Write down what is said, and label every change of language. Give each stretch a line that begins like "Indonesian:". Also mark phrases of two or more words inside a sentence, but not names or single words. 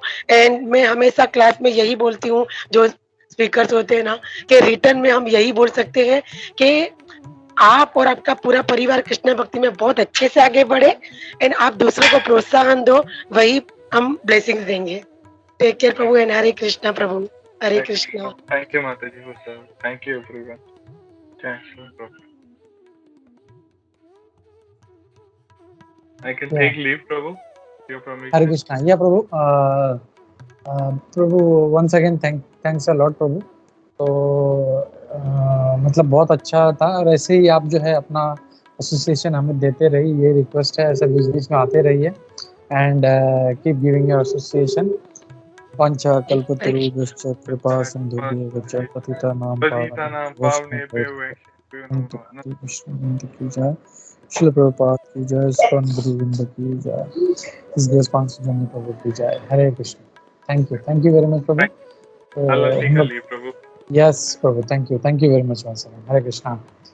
Hindi: एंड मैं हमेशा क्लास में यही बोलती हूँ, जो स्पीकर्स होते हैं ना, कि रिटर्न में हम यही बोल सकते हैं कि आप और आपका पूरा परिवार कृष्ण भक्ति में बहुत अच्छे से आगे बढ़े एंड आप दूसरों को प्रोत्साहन दो, वही हम ब्लेसिंग्स देंगे.
English: take care
Hindi: प्रभु एंड हरे कृष्णा प्रभु. हरे कृष्णा.
English: Thank you, Mataji, for serving. Thank you, everyone. Thank you, Prabhu. I can take leave, Prabhu. Your permission.
Hindi: हरे कृष्णा.
English: Yeah Prabhu, Prabhu once again thanks a lot Prabhu.
Hindi: तो मतलब बहुत अच्छा था और ऐसे ही आप जो है अपना एसोसिएशन हमें देते रहिए, ये रिक्वेस्ट है. ऐसे बीच में आते रहिए
English: and keep giving your association.
Sanskrit: पंचकल्पतरुभ्यश्च कृपा सिन्धुभ्यश्च पतितानां पावनेभ्यो वैष्णवेभ्यो की जय.
Hindi: श्रील प्रभुपाद की जय. इस्कॉन गुरुवृंद की जय. इस देश पंचजन्य प्रभु की जय. हरे कृष्ण.
English: Thank you very much Prabhu. Allah take a leave, Prabhu. Yes Prabhu, thank you very much.
Hindi: हरे कृष्णा.